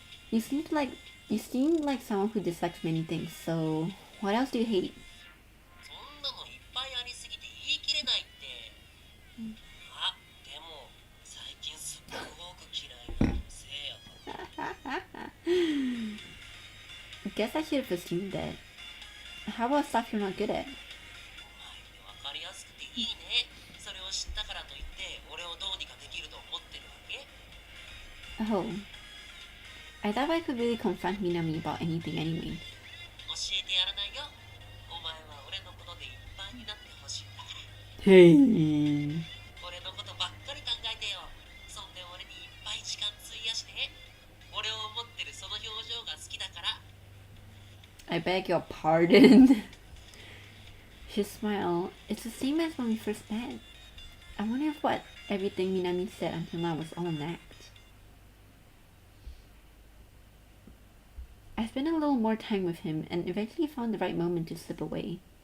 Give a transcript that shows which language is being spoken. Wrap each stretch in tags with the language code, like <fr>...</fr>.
<en>You seem like someone who dislikes many things, so what else do you hate?</en> <ja>そんなのいっぱいありすぎて言い切れないって。あ、でも最近すっごく嫌いなのせいやから。</ja> <en>Guess I should have assumed that. How about stuff you're not good at?</en> <ja>お前って分かりやすくていいね。それを知ったからといって俺をどうにかできると思ってるわけ？ Oh.</ja> <en>I thought I could really confront Minami about anything anyway.</en> <ja>教えてやらないよ。お前は俺のことでいっぱいになってほしいんだから。</ja> <en>Hey.</en> <ja>俺のことばっかり考えてよ。そんで俺にいっぱい時間費やして。俺を思ってるその表情が好きだから。</ja> <en>I beg your pardon. She smiled. It's the same as when we first met. I wonder if what everything Minami said until now was all an act. I spent a little more time with him and eventually found the right moment to slip away.</en>